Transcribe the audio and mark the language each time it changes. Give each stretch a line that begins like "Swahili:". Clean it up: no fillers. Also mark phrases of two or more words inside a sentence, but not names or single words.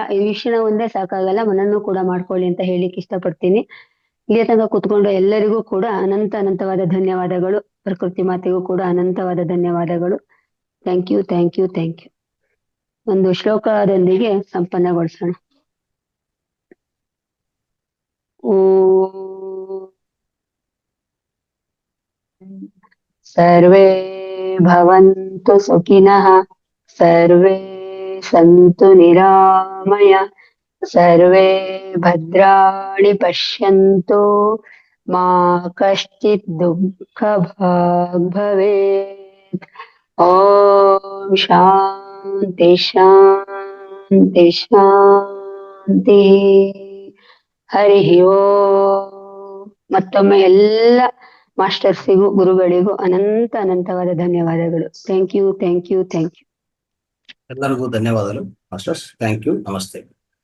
Kannada: ಈ ವೀಕ್ಷಣೆ ಒಂದೇ ಸಾಕಾಗಲ್ಲ, ಮನನ್ನು ಕೂಡ ಮಾಡ್ಕೊಳ್ಳಿ ಅಂತ ಹೇಳಿಕ್ಕೆ ಇಷ್ಟಪಡ್ತೀನಿ. ಇಲ್ಲಿ ತನಕ ಕೂತ್ಕೊಂಡು ಎಲ್ಲರಿಗೂ ಕೂಡ ಅನಂತವಾದ ಧನ್ಯವಾದಗಳು. ಪ್ರಕೃತಿ ಮಾತೆಗೂ ಕೂಡ ಅನಂತವಾದ ಧನ್ಯವಾದಗಳು.
English: thank you.
Kannada: ಒಂದು ಶ್ಲೋಕದೊಂದಿಗೆ ಸಂಪನ್ನಗೊಳಿಸೋಣ.
Sanskrit: ಸರ್ವೇ ಭವಂತು ಸುಖಿನಃ, ಸರ್ವೇ ಸಂತು ನಿರಾಮಯ, ಸರ್ವೇ ಭದ್ರಾಣಿ ಪಶ್ಯಂತು, ಮಾ ಕಶ್ಚಿತ್ ದುಃಖ ಭಾಗ್ ಭವೇತ್. ಓಂ ಶಾಂತಿ. ಹರಿ ಓಂ.
Kannada: ಮತ್ತೊಮ್ಮೆ ಎಲ್ಲ ಮಾಸ್ಟರ್ಸಿಗೂ ಗುರುಗಳಿಗೂ ಅನಂತವಾದ ಧನ್ಯವಾದಗಳು.
English: thank you.
Kannada: ಎಲ್ಲರಿಗೂ ಧನ್ಯವಾದಗಳು ಮಾಸ್ಟರ್ಸ್.
English: thank you.
Kannada: ನಮಸ್ತೆ.